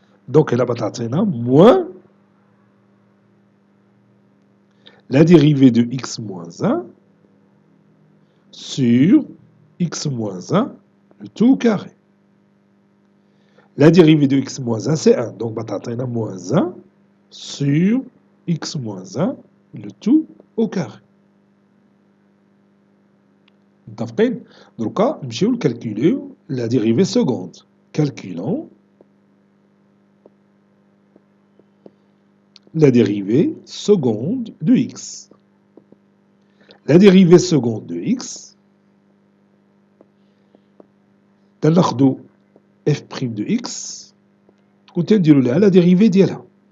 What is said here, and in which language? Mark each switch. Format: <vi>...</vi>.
<fr>Donc, elle a moins la dérivée de x moins 1 sur x moins 1, le tout au carré. La dérivée de x moins 1, c'est 1. Donc, on a moins 1 sur x moins 1, le tout au carré.</fr> <ar>متفقين؟ دركا نمشيو نكالكوليو</ar> <fr>la dérivée seconde. Calculons la dérivée seconde de x. La dérivée seconde de x,</fr> <ar>تناخدو</ar> <fr>f' de x</fr> <ar>وتنديرو لها</ar> <fr>la dérivée</fr> <ar>ديالها.</ar>